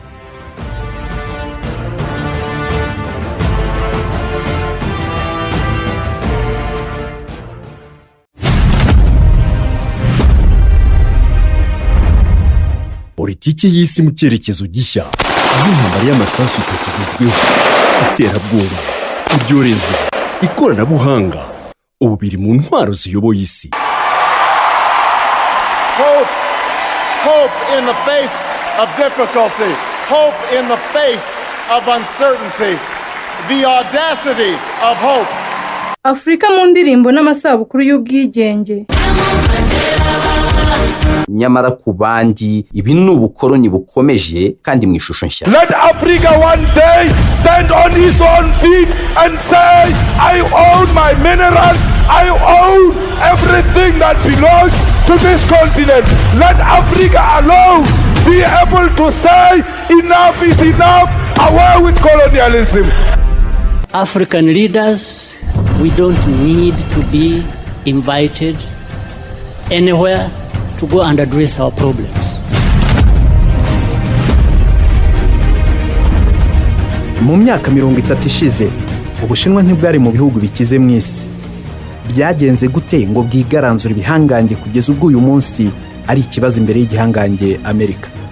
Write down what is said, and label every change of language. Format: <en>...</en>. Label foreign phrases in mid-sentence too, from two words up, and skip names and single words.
<rw>Politiki y'isi mu cyerekezo gishya, aho intambara y'amasasu itakigezweho, iterabwoba, ibyorezo, ikoranabuhanga, ubu biri mu ntwaro ziyoboye isi.</rw> <en>Hope in the face of difficulty, hope in the face of uncertainty, the audacity of hope.</en> <rw>Afrika mu ndirimbo n'amasabukuru y'ubwigenge. nyamara ku bandi ibi ni ubukoloni bukomeje kandi mu ishusho nshya.</rw> <en>Let Africa one day stand on its own feet and say, I own my minerals, I own everything that belongs to this continent. Let Africa alone be able to say, enough is enough, away with colonialism. African leaders, we don't need to be invited anywhere to go and address our problems.</en> <rw>mu myaka 30 ishize ubushinwa ntibwari mu bihugu bikize mu isi. Byagenze gute ngo bwigaranzure ibihangange kugeza ubwo uyu munsi ari ikibazo imbere y'igihangange Amerika?</rw>